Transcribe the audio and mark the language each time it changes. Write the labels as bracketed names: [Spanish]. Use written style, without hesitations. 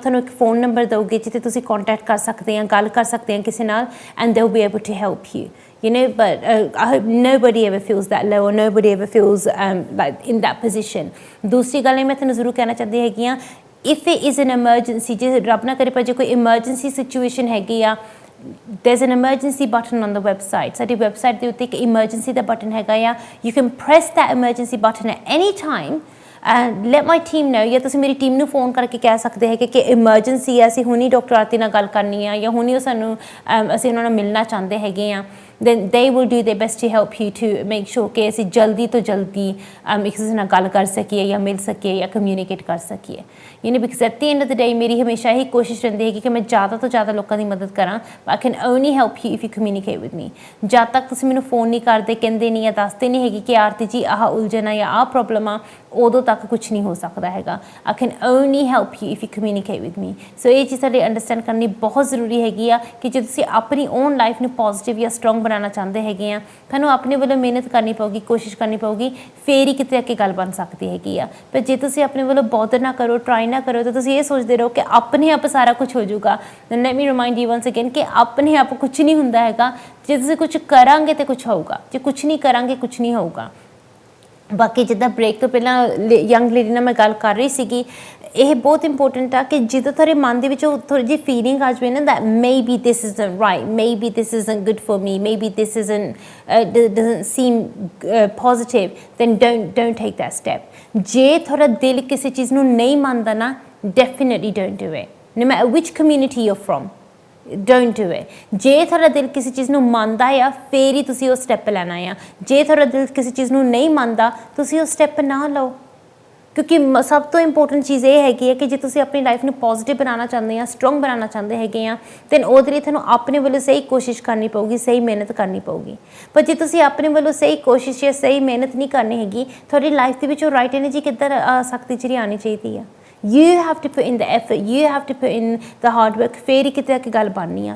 [Punjabi] ਉਹ ਤੁਹਾਨੂੰ ਇੱਕ ਫ਼ੋਨ ਨੰਬਰ ਦਊਗੀ ਜਿੱਥੇ ਤੁਸੀਂ ਕੰਟੈਕਟ ਕਰ ਸਕਦੇ ਆ, ਗੱਲ ਕਰ ਸਕਦੇ ਆ ਕਿਸੇ ਨਾਲ, [English] and they'll be able to help you. You know, but I hope nobody ever feels that low, or nobody ever feels like in that position. [Punjabi] दूसरी ਗੱਲ मैं ਤੁਹਾਨੂੰ ਜ਼ਰੂਰ ਕਹਿਣਾ ਚਾਹੁੰਦੀ ਹੈਗੀ ਆ, [English] if it is an emergency, [Punjabi] ਜੇ ਰੱਬ ਨਾ ਕਰੇ ਪਰ ਜੇ ਕੋਈ emergency situation ਹੈਗੀ ਆ, [English] there's an emergency button on the website. [Punjabi] ਸਾਡੀ website ਦੇ ਉੱਤੇ ਇੱਕ emergency ਦਾ ਬਟਨ ਹੈਗਾ ਆ। [English] You can press that emergency button at any time and let my team know, [Punjabi] ਜਾਂ ਤੁਸੀਂ ਮੇਰੀ ਟੀਮ ਨੂੰ ਫੋਨ ਕਰਕੇ ਕਹਿ ਸਕਦੇ ਹੈਗੇ ਕਿ emergency ਹੈ, ਅਸੀਂ ਹੁਣੀ ਡਾਕਟਰ ਆਰਤੀ ਨਾਲ ਗੱਲ ਕਰਨੀ ਆ, ਜਾਂ ਹੁਣੀ ਉਹ ਸਾਨੂੰ ਅਸੀਂ ਉਹਨਾਂ ਨਾਲ ਮਿਲਣਾ ਚਾਹੁੰਦੇ ਹੈਗੇ ਆ। [English] then they will do their best to help you to make sure [Punjabi] ਕਿ ਅਸੀਂ ਜਲਦੀ ਤੋਂ ਜਲਦੀ ਇੱਕ ਦੂਸਰੇ ਨਾਲ ਗੱਲ ਕਰ ਸਕੀਏ, ਜਾਂ ਮਿਲ ਸਕੀਏ, ਜਾਂ ਕਮਿਊਨੀਕੇਟ ਕਰ ਸਕੀਏ। [English] you know, because at the end of the day [Punjabi] ਮੇਰੀ ਹਮੇਸ਼ਾ ਇਹੀ ਕੋਸ਼ਿਸ਼ ਰਹਿੰਦੀ ਹੈਗੀ ਕਿ ਮੈਂ ਜ਼ਿਆਦਾ ਤੋਂ ਜ਼ਿਆਦਾ ਲੋਕਾਂ ਦੀ ਮਦਦ ਕਰਾਂ। [English] I can only help you if you communicate with me. [Punjabi] ਜਦ ਤੱਕ ਤੁਸੀਂ ਮੈਨੂੰ ਫੋਨ ਨਹੀਂ ਕਰਦੇ, ਕਹਿੰਦੇ ਨਹੀਂ, ਜਾਂ ਦੱਸਦੇ ਨਹੀਂ ਹੈਗੀ ਕਿ ਆਰਤੀ ਜੀ ਆਹ ਉਲਝਣ ਆ ਜਾਂ ਆਹ ਪ੍ਰੋਬਲਮ ਆ, ਉਦੋਂ ਤੱਕ ਕੁਛ ਨਹੀਂ ਹੋ ਸਕਦਾ ਹੈਗਾ। [English] I can only help you if you communicate with me. [Punjabi] So ਇਹ ਚੀਜ਼ ਸਾਡੇ ਅੰਡਰਸਟੈਂਡ ਕਰਨੀ ਬਹੁਤ ਜ਼ਰੂਰੀ ਹੈਗੀ ਆ ਕਿ ਜੇ ਤੁਸੀਂ ਆਪਣੀ ਓਨ ਲਾਈਫ ਨੂੰ ਪੋਜ਼ੀਟਿਵ ਜਾਂ ਸਟਰੋਂਗ ਬਣਾਉਣਾ ਚਾਹੁੰਦੇ ਹੈਗੇ ਆ, ਤੁਹਾਨੂੰ ਆਪਣੇ ਵੱਲੋਂ ਮਿਹਨਤ ਕਰਨੀ ਪਊਗੀ, ਕੋਸ਼ਿਸ਼ ਕਰਨੀ ਪਊਗੀ, ਫੇਰ ਹੀ ਕਿਤੇ ਅੱਗੇ ਗੱਲ ਬਣ ਸਕਦੀ ਹੈਗੀ ਆ। ਪਰ ਜੇ ਤੁਸੀਂ ਆਪਣੇ ਵੱਲੋਂ ਬੌਦਰ ਨਾ ਕਰੋ, ਟਰਾਈ ਨਾ ਕਰੋ, ਤਾਂ ਤੁਸੀਂ ਇਹ ਸੋਚਦੇ ਰਹੋ ਕਿ ਆਪਣੇ ਆਪ ਸਾਰਾ ਕੁਝ ਹੋ ਜਾਊਗਾ। [English] let me remind you once again [Punjabi] ਕਿ ਆਪਣੇ ਆਪ ਕੁਝ ਨਹੀਂ ਹੁੰਦਾ ਹੈਗਾ। ਜੇ ਤੁਸੀਂ ਕੁਝ ਕਰਾਂਗੇ ਤਾਂ ਕੁਝ ਹੋਊਗਾ, ਜੇ ਕੁਝ ਨਹੀਂ ਕਰਾਂਗੇ ਕੁਝ ਨਹੀਂ ਹੋਊਗਾ। ਬਾਕੀ ਜਿੱਦਾਂ ਬ੍ਰੇਕ ਤੋਂ ਪਹਿਲਾਂ ਯੰਗ ਲੇਡੀ ਨਾਲ ਮੈਂ ਗੱਲ ਕਰ ਰਹੀ ਸੀਗੀ, ਇਹ ਬਹੁਤ ਇੰਪੋਰਟੈਂਟ ਆ ਕਿ ਜਦੋਂ ਤੁਹਾਡੇ ਮਨ ਦੇ ਵਿੱਚ ਉਹ ਥੋੜ੍ਹੀ ਜਿਹੀ ਫੀਲਿੰਗ ਆ ਜਾਵੇ ਨਾ [English] that maybe this isn't right, maybe this isn't good for me, maybe this doesn't seem positive, then don't take that step. [Punjabi] ਜੇ ਤੁਹਾਡਾ ਦਿਲ ਕਿਸੇ ਚੀਜ਼ ਨੂੰ ਨਹੀਂ ਮੰਨਦਾ ਨਾ, [English] definitely don't do it, no matter which community you're from. Don't do it. [Punjabi] ਜੇ ਤੁਹਾਡਾ ਦਿਲ ਕਿਸੇ ਚੀਜ਼ ਨੂੰ ਮੰਨਦਾ ਆ, ਫੇਰ ਹੀ ਤੁਸੀਂ ਉਹ ਸਟੈਪ ਲੈਣਾ ਆ। ਜੇ ਤੁਹਾਡਾ ਦਿਲ ਕਿਸੇ ਚੀਜ਼ ਨੂੰ ਨਹੀਂ ਮੰਨਦਾ, ਤੁਸੀਂ ਉਹ ਸਟੈਪ ਨਾ ਲਓ। ਕਿਉਂਕਿ ਸਭ ਤੋਂ ਇੰਪੋਰਟੈਂਟ ਚੀਜ਼ ਇਹ ਹੈਗੀ ਹੈ ਕਿ ਜੇ ਤੁਸੀਂ ਆਪਣੀ ਲਾਈਫ ਨੂੰ ਪੋਜ਼ੀਟਿਵ ਬਣਾਉਣਾ ਚਾਹੁੰਦੇ ਆ, ਸਟਰੋਂਗ ਬਣਾਉਣਾ ਚਾਹੁੰਦੇ ਹੈਗੇ ਆ, ਦੈਨ ਉਹਦੇ ਲਈ ਤੁਹਾਨੂੰ ਆਪਣੇ ਵੱਲੋਂ ਸਹੀ ਕੋਸ਼ਿਸ਼ ਕਰਨੀ ਪਊਗੀ, ਸਹੀ ਮਿਹਨਤ ਕਰਨੀ ਪਊਗੀ। ਪਰ ਜੇ ਤੁਸੀਂ ਆਪਣੇ ਵੱਲੋਂ ਸਹੀ ਕੋਸ਼ਿਸ਼ ਜਾਂ ਸਹੀ ਮਿਹਨਤ ਨਹੀਂ ਕਰਨੀ ਹੈਗੀ, ਤੁਹਾਡੀ ਲਾਈਫ ਦੇ ਵਿੱਚ ਉਹ ਰਾਈਟ ਐਨਰਜੀ ਕਿੱਧਰ ਆ ਸਕਦੀ, ਜਿਹੜੀ ਆਉਣੀ ਚਾਹੀਦੀ ਆ। [English] You have to put in the effort, you have to put in the hard work, [Punjabi] ਫੇਰ ਹੀ ਕਿਤੇ ਆ ਕੇ ਗੱਲ ਬਣਨੀ ਆ।